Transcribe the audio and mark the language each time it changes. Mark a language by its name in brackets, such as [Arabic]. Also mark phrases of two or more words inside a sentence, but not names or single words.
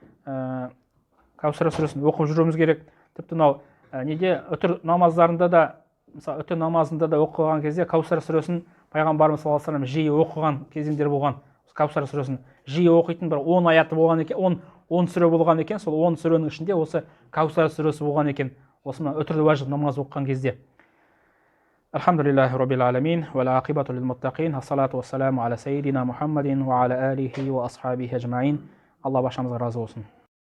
[Kazakh] Каусар сүресін оқып жүруіміз керек. Тіпті мынау неде үтір намаздарында да, мысалы үтір намазында да оқыған кезде Каусар сүресін пайғамбарымыз [Arabic] صلى الله عليه وسلم [Kazakh] жиі оқыған кезеңдер болған. Каусар сүресін жиі оқитын бір 10 аяты болған екен, 10 сүре болған екен. Сол 10 сүренің ішінде осы Каусар сүресі болған екен. Осы үтірлі уәжіп намаз оқыған кезде. [Arabic] الحمد لله رب العالمين والعاقبة للمتقين. الصلاة والسلام على سيدنا محمد وعلى آله وأصحابه أجمعين. [Kazakh] Алла баршамызға разы болсын.